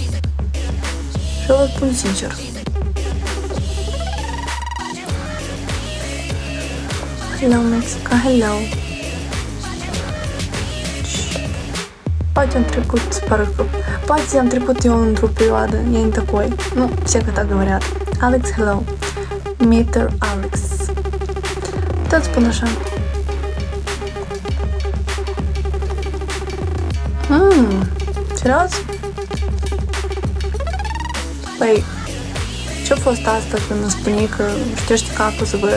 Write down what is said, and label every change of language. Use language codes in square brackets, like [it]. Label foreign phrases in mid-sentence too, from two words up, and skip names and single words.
[ro] Și eu vă spun sincer. [en] Hello, Mexica, hello. [ro] Poate am trecut eu într-o perioadă, [ru] я не такой. Ну, все так говорят. [en] Alex, hello. Mr. Alex. [ro] Tot spun așa. Serios? Păi, ce-a fost asta când îmi spuneai că ștești capul să văd?